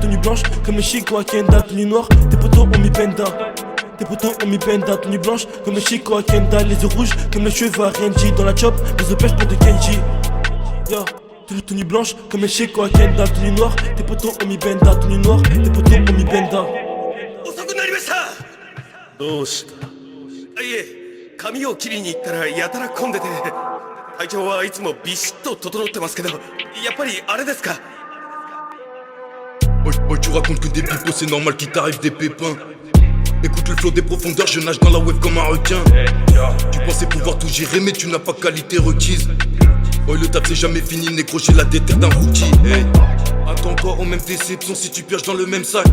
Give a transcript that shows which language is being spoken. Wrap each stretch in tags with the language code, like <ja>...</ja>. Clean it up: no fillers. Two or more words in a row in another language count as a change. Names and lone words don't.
<fr>Tenue blanche comme les Chico à Kendall. Tenue noire, tes potos ont mis Benda. Tes potos ont mis Benda, tenue blanche comme les Chico à Kendall. Les yeux rouges comme les cheveux à Renji dans la chop. Les yeux pêche pas de Kenji. Yo, tenue blanche comme les Chico à Kendall. Tenue noire, tes potos ont mis Benda. Tenue noire, tes potos ont mis Benda.</fr> <ja>遅くなりました。どうした？いえ、髪を切りに行ったらやたら混んでて、体調はいつもビシッと整ってますけど、やっぱりあれですか？</ja> <fr>Moi tu racontes que des pipos, c'est normal qu'il t'arrive des pépins. Écoute le flot des profondeurs, je nage dans la wave comme un requin. Tu pensais pouvoir tout gérer mais tu n'as pas qualité requise. Oh le taf c'est jamais fini, négro j'ai la déterre d'un rookie. Hey. Attends encore aux mêmes déceptions si tu pioches dans le même sac.</fr>